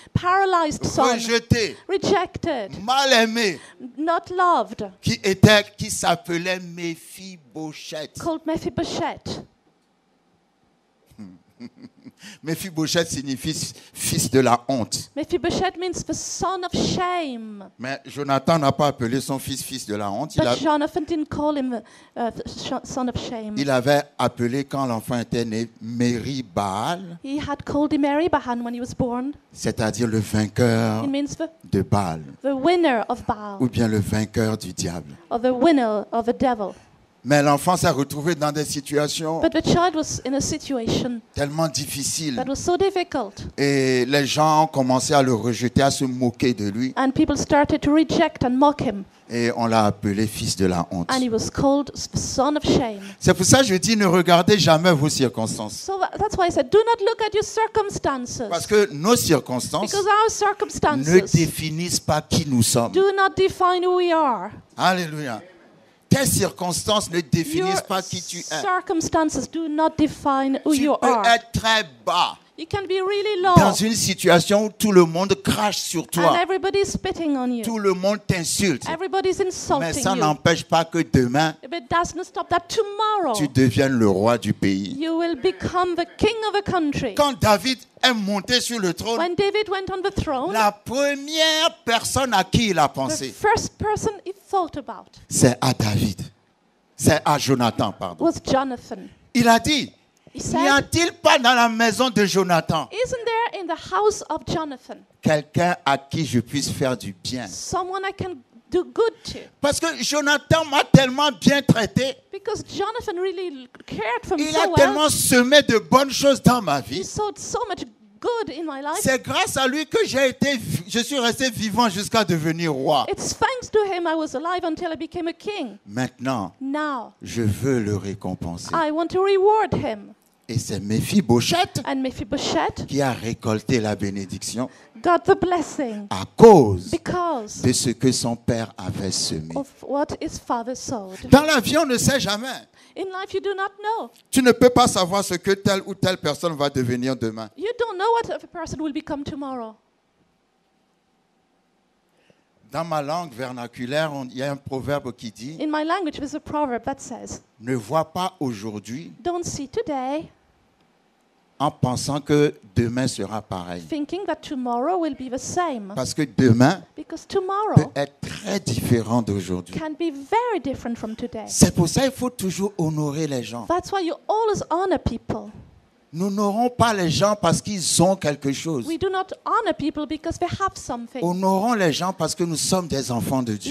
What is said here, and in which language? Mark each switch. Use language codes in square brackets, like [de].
[en] paralyzed son, [fr] rejeté, [en] rejected, [fr] mal aimé, [en] not loved, [fr] qui s'appelait Méphibosheth. [en] called Mephibosheth. [fr] Méphibosheth signifie fils de la honte. [en] Mephibosheth means the son of shame. [fr] Mais Jonathan n'a pas appelé son fils de la honte. [en] But Jonathan didn't call him the son of shame. [fr] Il avait appelé quand l'enfant était né Meri-Baal, [en] He had called him Meri-Bahan when he was born. [fr] c'est-à-dire le vainqueur [en] It means [fr] de Baal, [en] the winner of Baal, [fr] ou bien le vainqueur du diable. [en] or the winner of the devil. [fr] Mais l'enfant s'est retrouvé dans des situations [en] But the child was in a situation [fr] tellement difficiles. [en] that was so difficult. [fr] Et les gens ont commencé à le rejeter, à se moquer de lui. [en] And people started to reject and mock him. [fr] Et on l'a appelé fils de la honte. [en] And he was called son of shame. [fr] C'est pour ça que je dis, ne regardez jamais vos circonstances. [en] So that's why I said, do not look at your circumstances. [fr] Parce que nos circonstances [en] Because our [fr] ne [en] circumstances [fr] définissent pas qui nous sommes. [en] do not define who we are. [fr] Alléluia. Tes circonstances ne définissent [en] Your [fr] pas qui tu es. [en] circumstances do not define who [fr] Tu [en] you [fr] peux [en] are. [fr] être très bas [en] You can be really [fr] dans [en] low. [fr] une situation où tout le monde crache sur [en] And [fr] toi. [en] everybody's spitting on you. [fr] Tout le monde t'insulte. [en] Everybody's [fr] Mais [en] insulting [fr] ça [en] you. [fr] n'empêche pas que demain, [en] But it doesn't stop that tomorrow [fr] tu deviennes le roi du pays. [en] you will become the king of a country. [fr] Quand David est monté sur le trône, [en] When David went on the throne, [fr] la première personne à qui il a [en] the [fr] pensé, [en] first person he thought about [fr] c'est à David. C'est à Jonathan, pardon. [en] was Jonathan. [fr] Il a dit, [en] He [fr] n'y [en] said, [fr] a-t-il pas dans la maison de Jonathan [en] isn't there in the house of Jonathan [fr] quelqu'un à qui je puisse faire du bien? [en] someone I can do good to? [fr] Parce que Jonathan m'a tellement bien traité, [en] Because Jonathan really cared for me [fr] il [en] so [fr] a [en] well. [fr] tellement semé de bonnes choses dans ma [en] He [fr] vie. [en] sowed so much good in my life. [fr] C'est grâce à lui que je suis resté vivant jusqu'à devenir roi. [en] It's thanks to him I was alive until I became a king. [fr] Maintenant, [en] Now, [fr] je veux le récompenser. [en] I want to reward him. [fr] Et c'est Méphibosheth [en] And Mephibosheth [fr] qui a récolté la bénédiction [en] got the blessing [fr] à cause [en] because [fr] de ce que son père avait semé. [en] of what his father sowed. [fr] Dans la vie, on ne sait jamais. [en] In life, you do not know. [fr] Tu ne peux pas savoir ce que telle ou telle personne va devenir demain. [en] You don't know what a person will become tomorrow. [fr] Dans ma langue vernaculaire, il y a un proverbe qui dit [en] In my language, there's a proverb that says, [fr] « Ne vois pas aujourd'hui [en] don't see today [fr] en pensant que demain sera pareil. [en] thinking that tomorrow will be the same. [fr] Parce que demain [en] Because [fr] peut [en] tomorrow [fr] être très différent d'aujourd'hui. [en] can be very different from today. [fr] C'est pour ça qu'il faut toujours honorer les gens. [en] That's why you always honor people. [fr] Nous n'honorons pas les gens parce qu'ils ont quelque chose. [en] We do not honor people because they have something. [fr] Honorons les gens parce que nous sommes des enfants de Dieu.